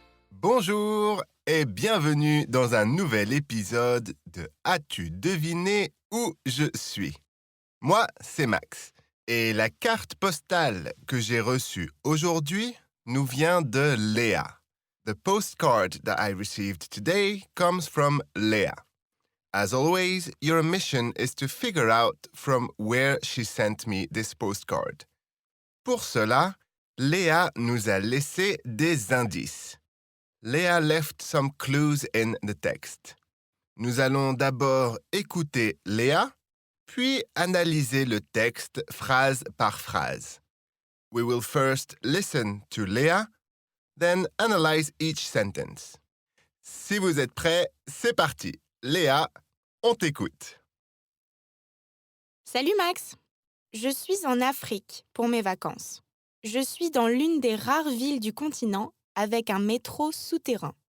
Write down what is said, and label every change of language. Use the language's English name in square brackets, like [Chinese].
[French] Bonjour et bienvenue dans un nouvel épisode de As-tu deviné où je suis? Moi, c'est Max et la carte postale que j'ai reçue aujourd'hui nous vient de Léa. [English] The postcard that I received today comes from Léa. As always, your mission is to figure out from where she sent me this postcard. [French] Pour cela, Léa nous a laissé des indices. [English] Léa left some clues in the text. [French] Nous allons d'abord écouter Léa, puis analyser le texte phrase par phrase. [English] We will first listen to Léa, then analyze each sentence. [French] Si vous êtes prêts, c'est parti. Léa, on t'écoute. Salut Max! Je suis en Afrique pour mes vacances. Je suis dans l'une des rares villes du continent avec un métro souterrain.